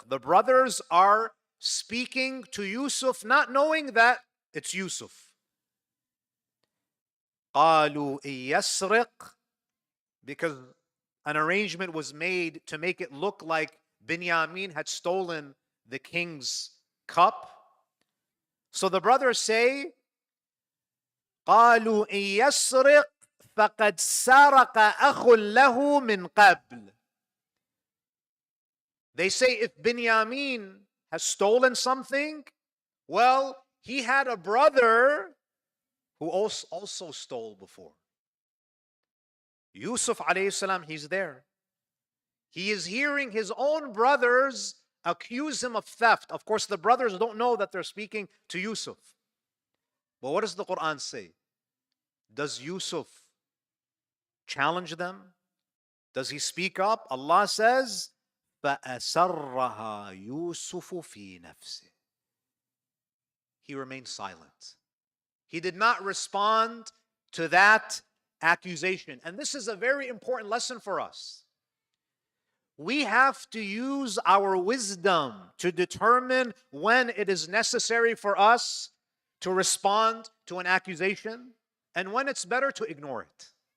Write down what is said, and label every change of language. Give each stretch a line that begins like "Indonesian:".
English: The brothers are speaking to Yusuf, not knowing that it's Yusuf.
Arabic: قالوا يسرق,
English: because an arrangement was made to make it look like Binyamin had stolen the king's cup. So the brothers say,
Arabic: قالوا يسرق فقد سرق أخ له من قبل.
English: They say if Binyamin has stolen something, well, he had a brother who also stole before. Yusuf alayhi salam, he's there. He is hearing his own brothers accuse him of theft. Of course, the brothers don't know that they're speaking to Yusuf. But what does the Quran say? Does Yusuf challenge them? Does he speak up? Allah says,
Arabic: فَأَسَرَّهَا يُوسُفُ فِي نَفْسِهِ.
English: He remained silent. He did not respond to that accusation. And this is a very important lesson for us. We have to use our wisdom to determine when it is necessary for us to respond to an accusation and when it's better to ignore it.